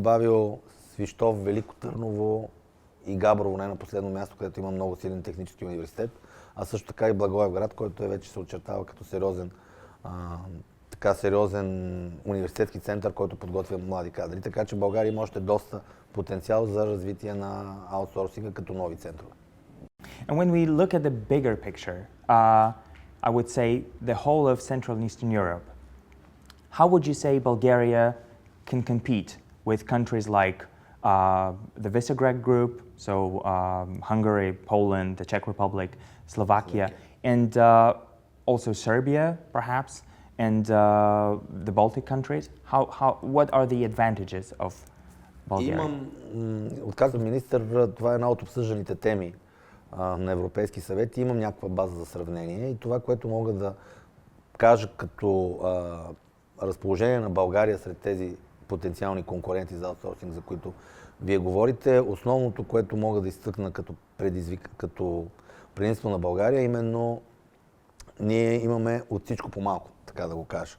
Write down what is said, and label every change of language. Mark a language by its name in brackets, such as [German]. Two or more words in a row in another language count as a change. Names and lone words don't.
[Bulgarian] Бих добавил Свищов, Велико Търново и Габрово, не на последно място, където има много силен технически университет, а също така и Благоевград, който вече се очертава като сериозен университетски център, който подготвя млади кадри. Така че България има още доста потенциал за развитие на аутсорсинга като нови центрове. [English] And when we look at the bigger picture, I would say the whole of Central and Eastern Europe, how would you say Bulgaria can compete with countries like the Visegrad Group, so Hungary, Poland, the Czech Republic, Slovakia, and also Serbia, perhaps, and the Baltic countries? What are the advantages of Bulgaria? [Bulgarian] Отказвам министър, това е една от обсъжданите теми на Европейски съвет и имам някаква база за сравнение. И това, което мога да кажа като разположение на България сред тези потенциални конкуренти за аутсорсинг, за които вие говорите, основното, което мога да изтъкна като предимство на България, именно ние имаме от всичко по-малко, така да го кажа.